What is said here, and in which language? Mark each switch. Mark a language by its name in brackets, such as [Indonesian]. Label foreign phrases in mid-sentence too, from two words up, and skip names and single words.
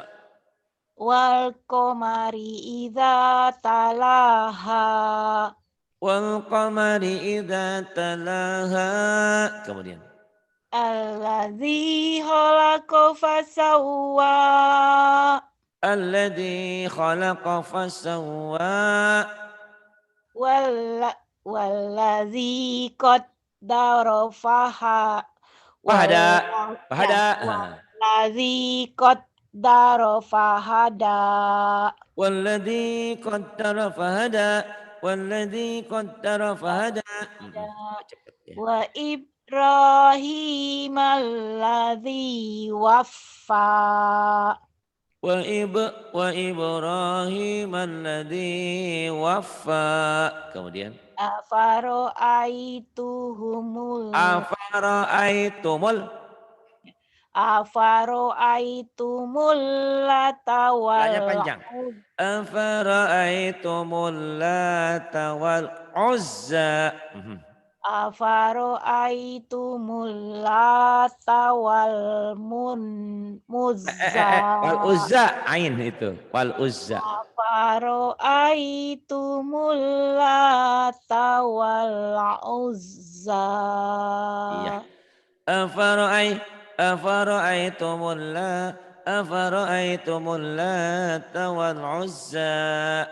[Arabic] والقمر إذا طلع. والقمر إذا طلع. [Indonesian] Kemudian. [Arabic] الذي خلق فسوى. الذي خلق فسوى. والذي قدر فهدى. والذي قدر فهدى. والذي قدر فهدى. والذي قدر فهدى. وإبراهيم الذي وفى. وإبراهيم الذي وفى. [Indonesian] Kemudian [Arabic] أفرأيتم اللات و [Indonesian] panjang. [Arabic] أفرأيتم اللات والعزى. أفرأيتم اللات والمزى. والعزى [Indonesian] ain itu. [Arabic] والعزى. أفرأيتم اللات والعزى. [Indonesian] Iya. [Arabic] أفرأيتم اللات والعزى.